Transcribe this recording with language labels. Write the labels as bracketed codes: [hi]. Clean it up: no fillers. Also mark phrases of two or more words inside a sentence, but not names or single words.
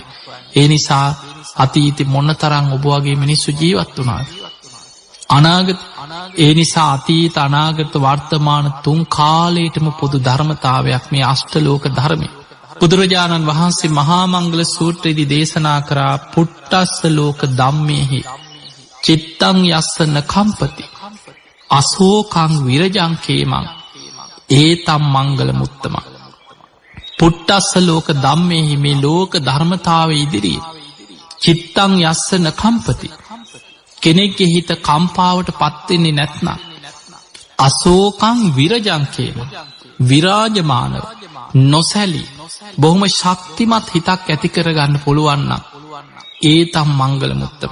[si] ඒ නිසා අතීතේ මොනතරම් ඔබ වගේ මිනිස්සු ජීවත් වුණාද? අනාගත ඒ නිසා අතීත අනාගත වර්තමාන තුන් කාලයටම පොදු ධර්මතාවයක් මේ අෂ්ටලෝක ධර්මය. බුදුරජාණන් වහන්සේ මහා මංගල සූත්‍රයේදී දේශනා කරා [pi] පුට්ටස්ස ලෝක ධම්මේහි චිත්තං යස්සන කම්පති අසෝකං විරජං කේමං ඒතම් මංගල මුත්තම. පුට්ටස්ස ලෝක ධම්මේහි [si] මේ ලෝක ධර්මතාව ඉදිරියේ [pi] චිත්තං යස්සන කම්පති [si] කෙනෙක්ගේ හිත කම්පාවට පත්වෙන්නේ නැත්නම් [pi] අසෝකං විරජං කේමං [si] විරාජමානව නොසැලී බොහොම ශක්තිමත් හිතක් ඇති කරගන්න පුළුවන් නම් [pi] ඒ තම මංගල මුත්තම.